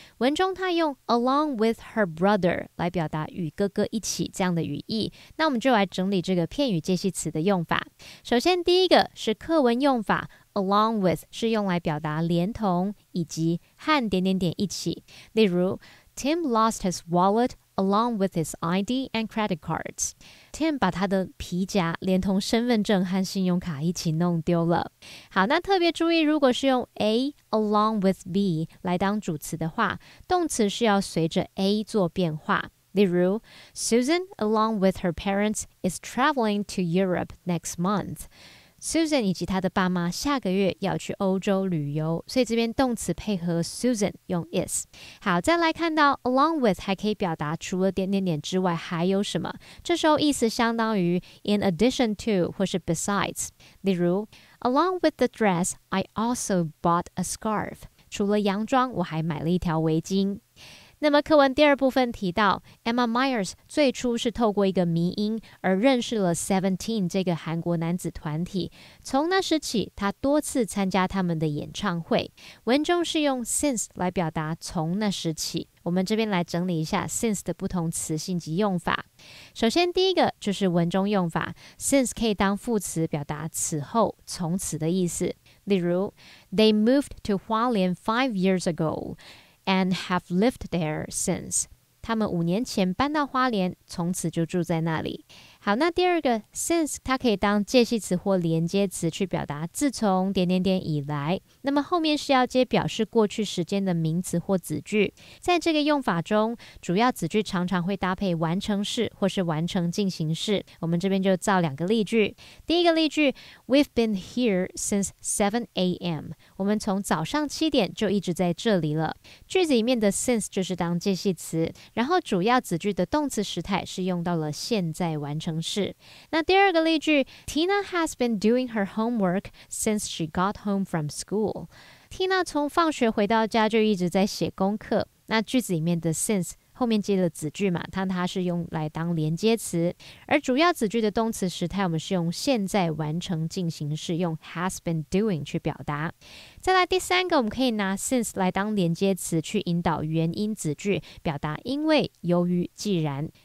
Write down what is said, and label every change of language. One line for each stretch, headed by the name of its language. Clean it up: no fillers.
Chinese: 文中她用
English: along with her brother
Chinese: 来表达与哥哥一起这样的语义。那我们就来整理这个片语介系词的用法。首先第一个是课文用法， along with 是用来表达连同以及和点点点一起。例如
English: Tim lost his wallet along with his ID and credit cards.
Chinese: Tim 把他的皮夹连同身份证和信用卡一起弄丢了。好，那特别注意，如果是用 A along with B 来当主词的话，动词是要随着 A 做变化。例如
English: Susan along with her parents is traveling to Europe next month.
Chinese: Susan 以及她的爸妈下个月要去欧洲旅游，所以这边动词配合 Susan 用 is。好，再来看到 along with 还可以表达除了点点点之外还有什么，这时候意思相当于
English: in addition to
Chinese: 或是 besides。例如
English: Along with the dress, I also bought a scarf.
Chinese: 除了洋装我还买了一条围巾。那么课文第二部分提到 Emma Myers 最初是透过一个迷因而认识了 Seventeen 这个韩国男子团体，从那时起她多次参加他们的演唱会。文中是用 since 来表达从那时起。我们这边来整理一下 since 的不同词性及用法。首先第一个就是文中用法， since 可以当副词表达此后从此的意思。例如
English: They moved to Hualien 5 years ago and have lived there since.
Chinese: 他们5年前搬到花莲，从此就住在那里。好，那第二个 since 它可以当介系词或连接词去表达自从点点点以来，那么后面是要接表示过去时间的名词或子句。在这个用法中，主要子句常常会搭配完成式或是完成进行式。我们这边就造2个例句。第一个例句
English: We've been here since 7 a.m.
Chinese: 我们从早上7点就一直在这里了。句子里面的 since 就是当介系词，然后主要子句的动词时态是用到了现在完成式。那第二个例句
English: Tina has been doing her homework since she got home from school.
Chinese: Tina 从放学回到家就一直在写功课。那句子里面的 since 后面接了子句嘛，它是用来当连接词，而主要子句的动词时态我们是用现在完成进行式，用
English: has been doing
Chinese: 去表达。再来第三个，我们可以拿 since 来当连接词去引导原因子句，表达因为、由于、既然。